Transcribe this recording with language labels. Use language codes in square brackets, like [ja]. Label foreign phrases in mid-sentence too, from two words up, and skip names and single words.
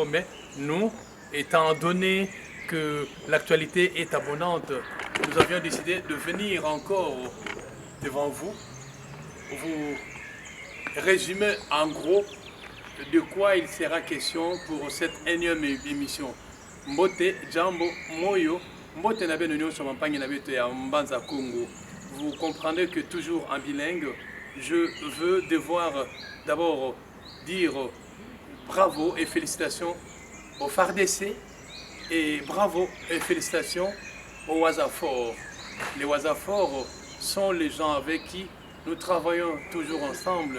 [fr] Mais nous, étant donné que l'actualité est abondante, nous avions décidé de venir encore devant vous, vous résumer en gros de quoi il sera question pour cette énième émission. [ln] Mbote, Jambo, Moyo, Mbote Nabe Nunio Somampang Nabe à Mbanza Congo. [fr] Vous comprendrez que toujours en bilingue, je veux devoir d'abord dire bravo et félicitations au FARDC et bravo et félicitations au Wazafor. Les Wazafor sont les gens avec qui nous travaillons toujours ensemble.